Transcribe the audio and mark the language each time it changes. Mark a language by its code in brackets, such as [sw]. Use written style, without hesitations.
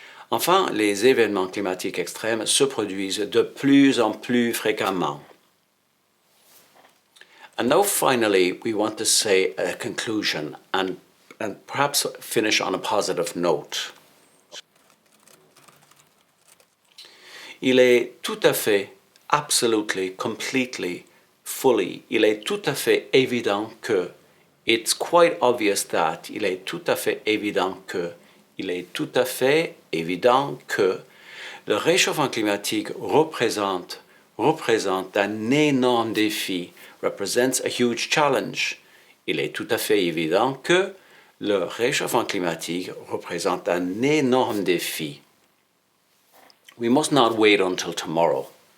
[fr] Enfin, les événements climatiques extrêmes se produisent de plus en plus fréquemment. [en] And now finally, we want to say a conclusion and perhaps finish on a positive note. [fr] Il est tout à fait, [en] absolutely, completely, fully, [fr] il est tout à fait évident que, [en] it's quite obvious that, [fr] il est tout à fait évident que, il est tout à fait évident que le réchauffement climatique représente un énorme défi, [en] represents a huge challenge. [fr] Il est tout à fait évident que le réchauffement climatique représente un énorme défi. [en] We must not wait until tomorrow.